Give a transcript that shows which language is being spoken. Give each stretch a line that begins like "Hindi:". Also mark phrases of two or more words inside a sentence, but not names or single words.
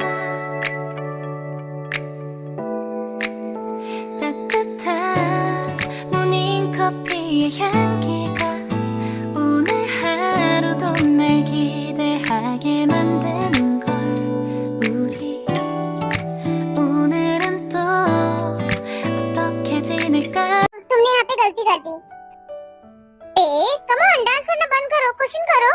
Korean: 따뜻한 모닝커피의 향기가 오늘 하루도 날 기대하게 만드는 걸. 우리 오늘은 또 어떻게 지낼까.
Hindi: तुमने यहाँ पे गलती कर दी।
English: come on,
Hindi: डांस करना बंद करो, क्वेश्चन करो।